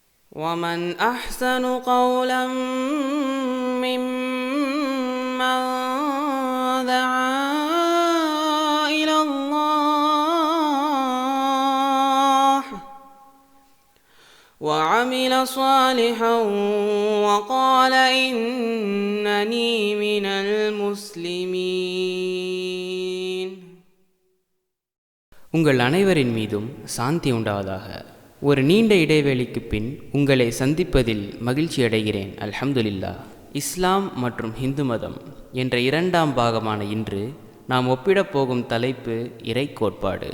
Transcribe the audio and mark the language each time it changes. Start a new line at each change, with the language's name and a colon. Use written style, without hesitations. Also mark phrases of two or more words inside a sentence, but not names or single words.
Arabic: ومن أحسن قولا ممن دعا إلى الله وعمل صالحا وقال إنني من المسلمين.
Tamil: உங்கள் அனைவரின் மீதும் சாந்தி உண்டாவதாக. ஒரு நீண்ட இடைவேளைக்கு பின் உங்களை சந்திப்பதில் மகிழ்ச்சி அடைகிறேன். அல்ஹம்துலில்லாஹ். இஸ்லாம் மற்றும் ஹிந்து மதம் என்ற இரண்டாம் பாகமான இன்று நாம் ஒப்பிடப் போகும் தலைப்பு இறை கோட்பாடு.